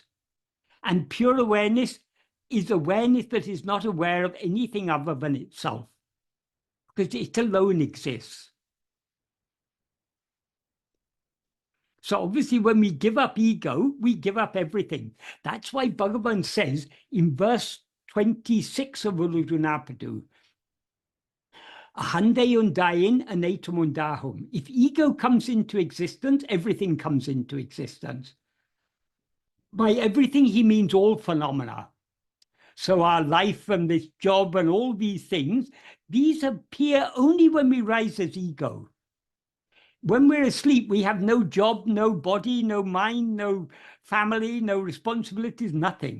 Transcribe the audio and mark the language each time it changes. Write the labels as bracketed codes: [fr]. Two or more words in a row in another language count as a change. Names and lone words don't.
[en] And pure awareness is awareness that is not aware of anything other than itself, because it alone exists. So obviously, when we give up ego, we give up everything. That's why Bhagavan says in verse 26 of Uludunapadu, [ta] அகந்தை உண்டாயின் அனைத்தும் உண்டாகும். [en] If ego comes into existence, everything comes into existence. By everything, he means all phenomena. So our life and this job and all these things, these appear only when we rise as ego. When we're asleep, we have no job, no body, no mind, no family, no responsibilities, nothing.